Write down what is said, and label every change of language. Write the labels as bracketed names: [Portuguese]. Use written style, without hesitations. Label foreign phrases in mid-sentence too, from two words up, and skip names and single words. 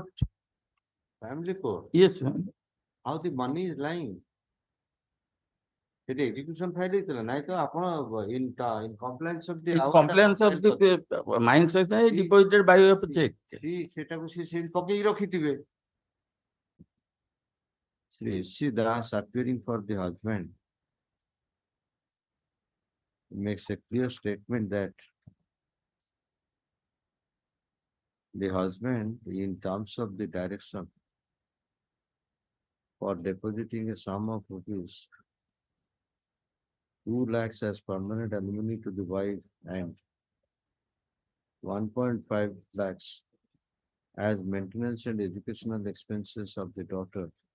[English] family court. Yes, ma'am. How the money is lying? It execution file [Odia] ହେଇଥିଲା ନାଇଁ ତ ଆପଣ [English] in compliance of the In compliance of the my instruction is deposited by way of check. [Odia] ସେଟାକୁ ସେ ପକେଇକି ରଖିଥିବେ. [English] Sri S.C. Das appearing for the husband makes a clear statement that the husband, in terms of the direction for depositing a sum of rupees 2 lakhs as permanent alimony to the wife and 1.5 lakhs as maintenance and educational expenses of the daughter.